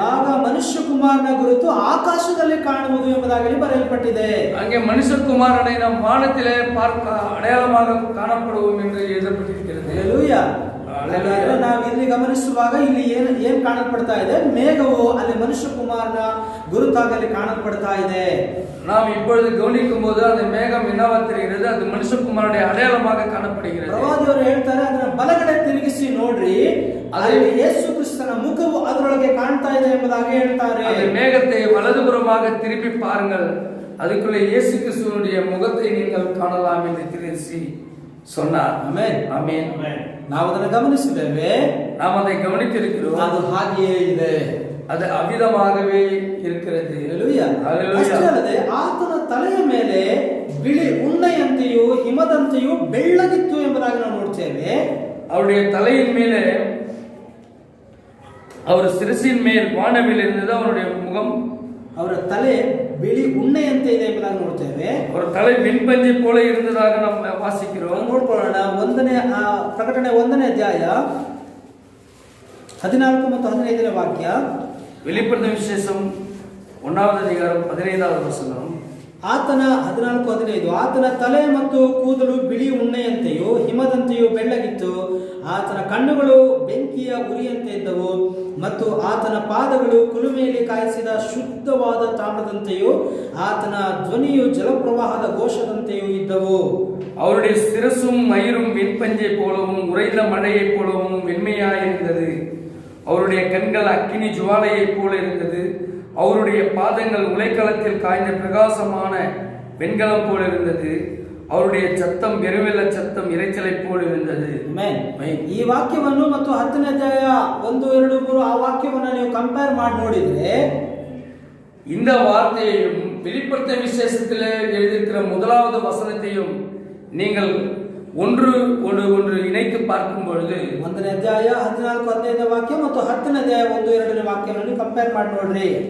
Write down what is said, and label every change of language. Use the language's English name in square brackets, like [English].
[Kannada] ಆಗ ಮನುಷ್ಯಕುಮಾರನ ಗುರುತು ಆಕಾಶದಲ್ಲಿ ಕಾಣುವುದು ಎಂಬುದಾಗಿ ಬರೆಯಲ್ಪಟ್ಟಿದೆ. [Tamil] அங்கே மனுஷகுமாரனை நாம் வானத்திலே பார்க்க அடையாளமாக காணப்படுவோம் என்று எழுதப்பட்டிருக்கிறது. [Kannada] ಹಲ್ಲೆಲೂಯಾ. ನಾವು ಇಲ್ಲಿ ಗಮನಿಸುವಾಗ ಇಲ್ಲಿ ಏನ್ ಕಾಣಲ್ಪಡ್ತಾ ಇದೆ? ಮೇಘವು ಅಲ್ಲಿ ಮನುಷ್ಯಕುಮಾರನ ಗುರುತಾಗಲಿ ಕಾಣಲ್ಪಡ್ತಾ ಇದೆ. [Tamil] நாம் இப்பொழுது கவனிக்கும் போது அந்த மேகம் என்னவா தெரிகிறது? அது மனுஷகுமாரனுடைய அடையாளமாக காணப்படுகிறது. [Kannada] ಪ್ರವಾದಿಯವರು ಹೇಳ್ತಾರೆ, ಅದನ್ನ ಬಲಗಡೆ ತಿರುಗಿಸಿ ನೋಡ್ರಿ, ಅಲ್ಲಿ ಯೇಸು ಕ್ರಿಸ್ತನ ಮುಖವು ಅದರೊಳಗೆ ಕಾಣ್ತಾ ಇದೆ ಎಂಬುದಾಗಿ ಹೇಳ್ತಾರೆ. [Tamil] அந்த மேகத்தை வலதுபுறமாக திருப்பி பாருங்கள், அதுக்குள்ளே இயேசு கிறிஸ்துவினுடைய முகத்தை நீங்கள் காணலாம் என்று [Kannada] ತಿಳಿಸಿ [Tamil] சொன்னார். [Kannada] ಆಮೆನ್. ಆಮೆನ್. ನಾವು ಅದನ್ನು ಗಮನಿಸಿದ್ದೇವೆ, [Tamil] நாம் அதை கவனித்திருக்கிறோம். [Kannada] ಅದು ಹಾಗೆಯೇ ಇದೆ, [Tamil] அது அவ்விதமாகவே இருக்கிறது. [Kannada] ಹಲ್ಲೆಲೂಯಾ. ಹಲ್ಲೆಲೂಯಾ. ಅಷ್ಟೇ ಅಲ್ಲದೆ ಆತನ ತಲೆಯ ಮೇಲೆ ಬಿಳಿ ಉಣ್ಣೆಯಂತೆಯೂ ಹಿಮದಂತೆಯೂ ಬೆಳ್ಳಗಿತ್ತು ಎಂಬುದಾಗಿ ನಾವು ನೋಡ್ತೇವೆ. [Tamil] அவருடைய தலையின் மேலே, அவர் சிரசின் மேல் வானவில் இருந்தது. அவருடைய முகம், [Kannada] ಅವರ ತಲೆ ಬಿಳಿ ಉಣ್ಣೆಯಂತೆ ಇದೆ ಎಂಬುದಾಗಿ ನೋಡ್ತೇವೆ. ಅವರ ತಲೆ [Tamil] வெண்பஞ்சை போல இருந்ததாக நாம் வாசிக்கிறோம். [Kannada] ನೋಡ್ಕೊಳ್ಳೋಣ. ಪ್ರಕಟಣೆ 1ನೇ ಅಧ್ಯಾಯ 14 ಮತ್ತು 15ನೇ ವಾಕ್ಯ. [Tamil] வெளிப்படுத்தின விசேஷம் 1வது அதிகாரம் 15வது வசனம். [Kannada] ಆತನ 14:15 ಆತನ ತಲೆ ಮತ್ತು ಕೂದಲು ಬಿಳಿ ಉಣ್ಣೆಯಂತೆಯೂ ಹಿಮದಂತೆಯೂ ಬೆಳ್ಳಗಿತ್ತು. ಆತನ ಕಣ್ಣುಗಳು ಬೆಂಕಿಯ ಉರಿಯಂತೆ ಇದ್ದವು ಮತ್ತು ಆತನ ಪಾದಗಳು ಕುಲುಮೆಯಲ್ಲಿ ಕಾಯಿಸಿದ ಶುದ್ಧವಾದ ತಾಮ್ರದಂತೆಯೂ ಆತನ ಧ್ವನಿಯು ಜಲಪ್ರವಾಹದ ಘೋಷದಂತೆಯೂ ಇದ್ದವು. [Tamil] அவருடைய சிரசும் மயிரும் வெண்பஞ்சை போலவும் உறைந்த மழையைப் போலவும் வெண்மையாயிருந்தது. அவருடைய கண்கள் அக்கினி ஜுவாலையைப் போல இருந்தது. அவருடைய பாதங்கள் உலைக்களத்தில் காய்ந்த பிரகாசமான வெண்கலம் போல இருந்தது. அவருடைய சத்தம் பெருவெள்ள சத்தம் இரைச்சலை போல இருந்தது. [Kannada] ಈ ವಾಕ್ಯವನ್ನು ಮತ್ತು 10ನೇ ಅಧ್ಯಾಯ 1, 2, 3 ಆ ವಾಕ್ಯವನ್ನು ನೀವು ಕಂಪೇರ್ ಮಾಡಿ ನೋಡಿದ್ರೆ, [Tamil] இந்த வார்த்தையையும் வெளிப்படுத்தின விசேஷத்தில் எழுதியிருக்கிற 1வது வசனத்தையும் நீங்கள் ஒன்று இணைத்து பார்க்கும் பொழுது [Kannada] 1ನೇ ಅಧ್ಯಾಯ 14, 15ನೇ ವಾಕ್ಯ ಮತ್ತು 10ನೇ ಅಧ್ಯಾಯ 1, 2ನೇ ವಾಕ್ಯವನ್ನು ಕಂಪೇರ್ ಮಾಡಿ ನೋಡ್ರಿ.